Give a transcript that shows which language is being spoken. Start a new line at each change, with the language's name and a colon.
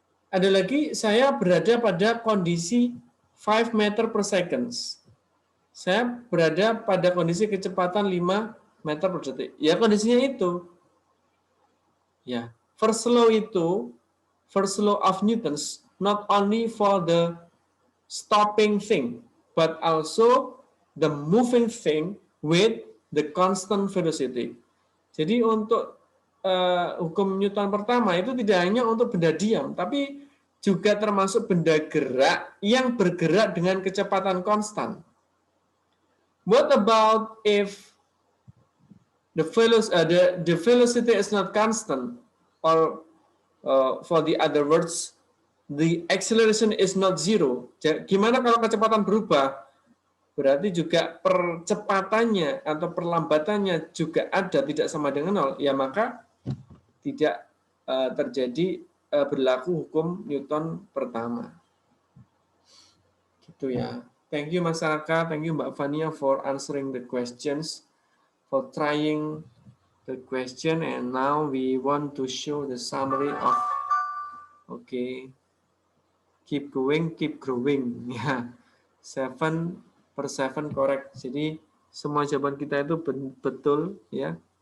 Indonesian: Ada lagi, saya berada pada kondisi 5 meter per second. Saya berada pada kondisi kecepatan 5 meter per detik. Ya, kondisinya itu. Ya,
English: first law itu, first law of Newton's, not only for the stopping thing, but also the moving thing with the constant velocity.
Indonesian: Jadi untuk hukum Newton pertama itu tidak hanya untuk benda diam, tapi juga termasuk benda gerak yang bergerak dengan kecepatan konstan.
English: What about if the velocity is not constant, or for the other words, the acceleration is not zero?
Indonesian: Gimana kalau kecepatan berubah? Berarti juga percepatannya atau perlambatannya juga ada, tidak sama dengan 0. Ya maka tidak terjadi berlaku hukum Newton pertama. Gitu ya.
English: Thank you masyarakat, thank you Mbak Fania for answering the questions, for trying the question, and now we want to show the summary of, okay, keep going, keep growing.
Indonesian: Ya, 7/7 correct. Jadi semua jawaban kita itu betul ya.